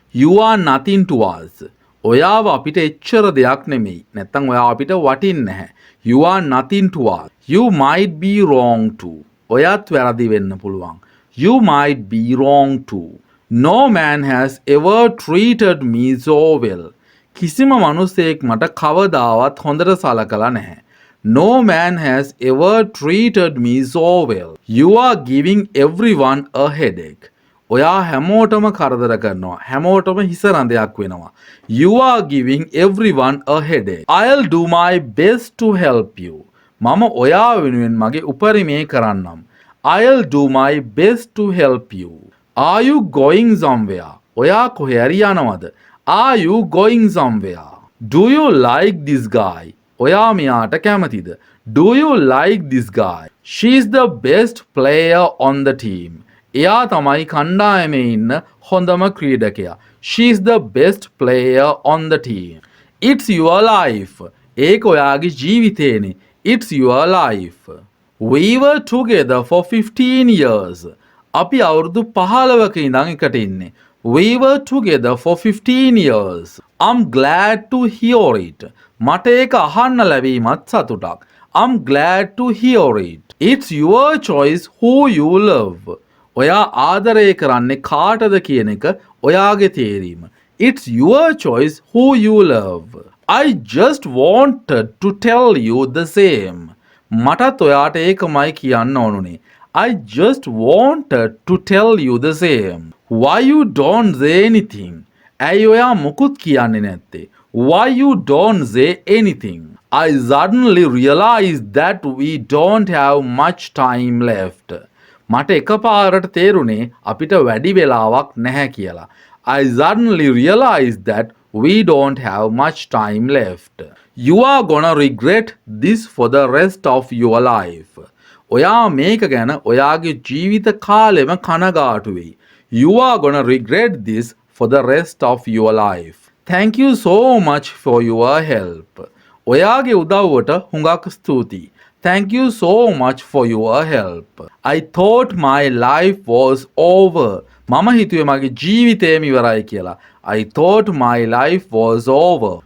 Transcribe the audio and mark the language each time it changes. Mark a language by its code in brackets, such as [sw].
[en] You are nothing to us. [si] ඔයාව අපිට එච්චර දෙයක් නෙමෙයි. නැත්තම් ඔයා අපිට වටින්නේ නැහැ. [en] You are nothing to us. You might be wrong too. [si] ඔයාත් වැරදි වෙන්න පුළුවන්. [en] You might be wrong too. No man has ever treated me so well. [si] කිසිම මනුස්සයෙක් මට කවදාවත් හොඳට සලකලා නැහැ. [en] No man has ever treated me so well. You are giving everyone a headache. [si] ඔයා හැමෝටම කරදර කරනවා. හැමෝටම හිස රඳයක් වෙනවා. [en] You are giving everyone a headache. I'll do my best to help you. [si] මම ඔයා වෙනුවෙන් මගේ උපරිමය කරන්නම්. [en] I'll do my best to help you. Are you going somewhere? [si] ඔයා කොහේ හරි යනවද? [en] Are you going somewhere? Do you like this guy? [si] ඔයා මෙයාට කැමතිද? [en] Do you like this guy? She's the best player on the team. [si] එයා තමයි කණ්ඩායමේ ඉන්න හොඳම ක්‍රීඩකයා. [en] She's the best player on the team. It's your life. [si] ඒක ඔයාගේ ජීවිතේනේ. [en] It's your life. We were together for 15 years. [si] අපි අවුරුදු 15ක ඉඳන් එකට ඉන්නේ. [en] We were together for 15 years. I'm glad to hear it. [si] මට ඒක අහන්න ලැබීමත් සතුටක්. [en] I'm glad to hear it. It's your choice who you love. [si] ඔයා ආදරය කරන්නේ කාටද කියන එක ඔයාගේ තේරීම. [en] It's your choice who you love. I just wanted to tell you the same. [si] මටත් ඔයාට ඒකමයි කියන්න ඕනුනේ. [en] I just wanted to tell you the same. Why you don't say anything? [si] ඇයි ඔයා මුකුත් කියන්නේ නැත්තේ? [en] Why you don't say anything? I suddenly realized that we don't have much time left. [si] මට එකපාරට තේරුනේ අපිට වැඩි වෙලාවක් නැහැ කියලා. [en] I suddenly realized that we don't have much time left. You are gonna regret this for the rest of your life. [si] ඔයා මේක ගැන ඔයාගේ ජීවිත කාලෙම කනගාටු වෙයි. [en] You are gonna regret this for the rest of your life. Thank you so much for your help. [si] ඔයාගේ උදව්වට හුඟක් ස්තුතියි. [en] Thank you so much for your help. I thought my life was over. [si] මම හිතුවේ මගේ ජීවිතේම ඉවරයි කියලා. [en] I thought my life was over.